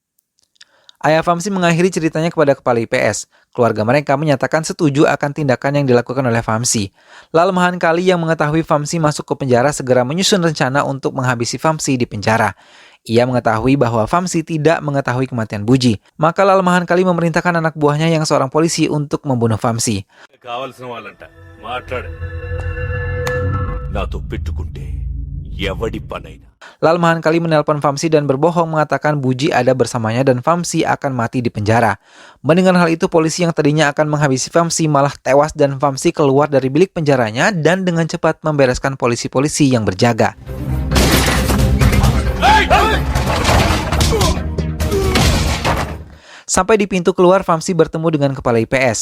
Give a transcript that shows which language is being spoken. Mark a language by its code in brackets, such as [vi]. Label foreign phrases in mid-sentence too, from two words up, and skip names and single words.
[id] Ayah Famsi mengakhiri ceritanya kepada kepala IPS. Keluarga mereka menyatakan setuju akan tindakan yang dilakukan oleh Famsi. Lal Mahan Kali yang mengetahui Famsi masuk ke penjara segera menyusun rencana untuk menghabisi Famsi di penjara. Ia mengetahui bahwa Famsi tidak mengetahui kematian Buji. Maka Lal Mahan Kali memerintahkan anak buahnya yang seorang polisi untuk membunuh Famsi. [te] కావాల్సిన వాళ్ళంట మాట్లాడు నాతో పెట్టుకుంటే ఎవడి పనైనా. [id] Lal Mahan Kali menelpon Famsi dan berbohong mengatakan Buji ada bersamanya dan Famsi akan mati di penjara. Mendengar hal itu, polisi yang tadinya akan menghabisi Famsi malah tewas dan Famsi keluar dari bilik penjaranya dan dengan cepat membereskan polisi-polisi yang berjaga. Sampai di pintu keluar, Famsi bertemu dengan kepala IPS.